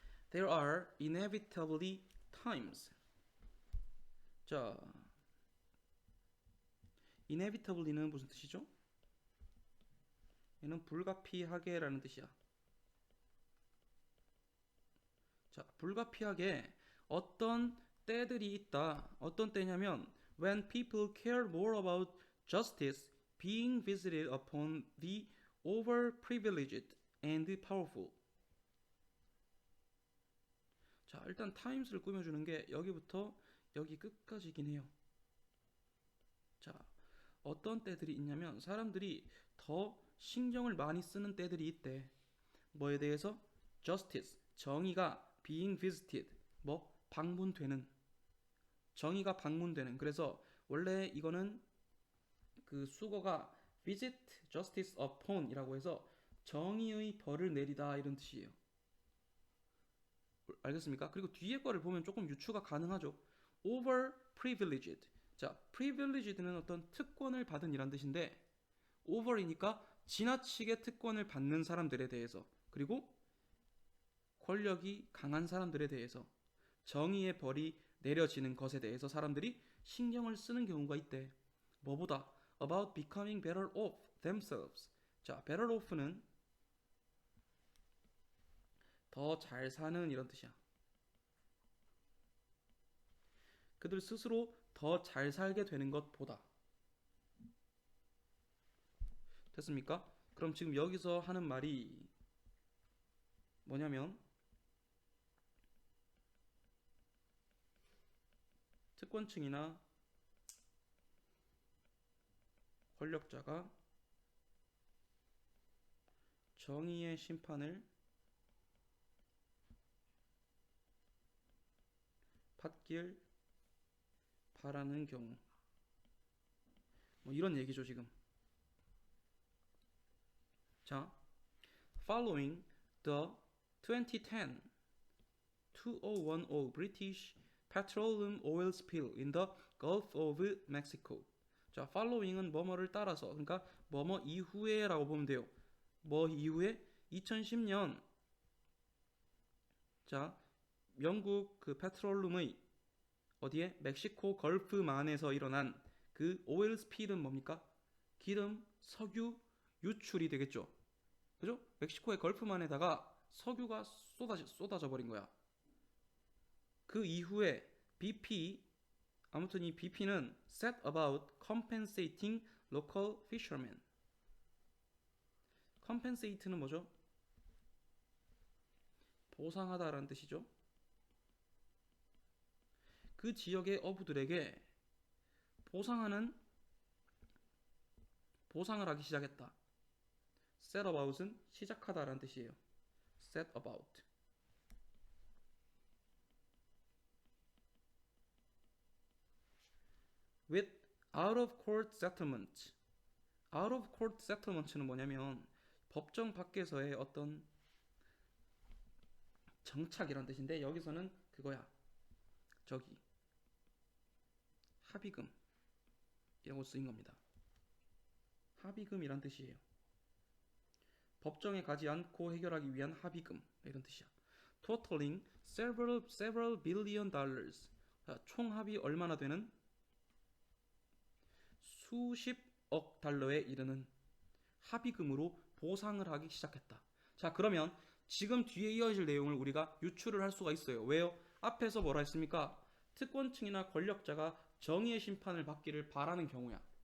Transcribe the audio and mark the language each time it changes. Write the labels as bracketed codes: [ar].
[en] There are inevitably times. [ko] 자, inevitably는 무슨 뜻이죠? 얘는 불가피하게라는 뜻이야. 자, 불가피하게 어떤 때들이 있다. 어떤 때냐면 [en] when people care more about justice being visited upon the overprivileged and powerful. [ko] 자, 일단 times를 꾸며주는 게 여기부터 여기 끝까지긴 해요. 자, 어떤 때들이 있냐면 사람들이 더 신경을 많이 쓰는 때들이 있대. 뭐에 대해서? justice, 정의가 being visited, 뭐 방문되는, 정의가 방문되는. 그래서 원래 이거는 그 수거가 visit justice upon 이라고 해서 정의의 벌을 내리다 이런 뜻이에요. 알겠습니까? 그리고 뒤에 거를 보면 조금 유추가 가능하죠. [en] over privileged. [ko] 자, privileged는 어떤 특권을 받은 이란 뜻인데 over이니까 지나치게 특권을 받는 사람들에 대해서, 그리고 권력이 강한 사람들에 대해서 정의의 벌이 내려지는 것에 대해서 사람들이 신경을 쓰는 경우가 있대. 뭐보다? [en] about becoming better off themselves. [ko] 자, better off는 더 잘 사는 이런 뜻이야. 그들 스스로 더 잘 살게 되는 것보다. 됐습니까? 그럼 지금 여기서 하는 말이 뭐냐면 특권층이나 권력자가 정의의 심판을 받길 바라는 경우, 뭐 이런 얘기죠 지금. [en] 자, following the 2010 2010 British petroleum oil spill in the Gulf of Mexico. [ko] 자, following은 뭐뭐를 따라서, 그러니까 뭐뭐 이후에라고 보면 돼요. 뭐 이후에? 2010년. 자, 영국 그 페트롤룸의 어디에? 멕시코 걸프만에서 일어난 그 오일 스필은 뭡니까? 기름, 석유 유출이 되겠죠. 그죠? 멕시코의 걸프만에다가 석유가 쏟아져 버린 거야. 그 이후에 BP, 아무튼 이 BP는 [en] set about compensating local fishermen. [ko] compensate는 뭐죠? 보상하다라는 뜻이죠. 그 지역의 어부들에게 보상을 하기 시작했다. set about은 시작하다라는 뜻이에요. [en] set about. with out of court settlement. [ko] out of court settlement는 뭐냐면 법정 밖에서의 어떤 정착이란 뜻인데 여기서는 그거야. 저기 합의금이라고 쓰인 겁니다. 합의금이란 뜻이에요. 법정에 가지 않고 해결하기 위한 합의금 이런 뜻이야. [en] totaling several billion dollars. [ko] 총 합이 얼마나 되는? 수십억 달러에 이르는 합의금으로 보상을 하기 시작했다. 자, 그러면 지금 뒤에 이어질 내용을 우리가 유추를 할 수가 있어요. 왜요? 앞에서 뭐라 했습니까? 특권층이나 권력자가 정의의 심판을 받기를 바라는 경우야.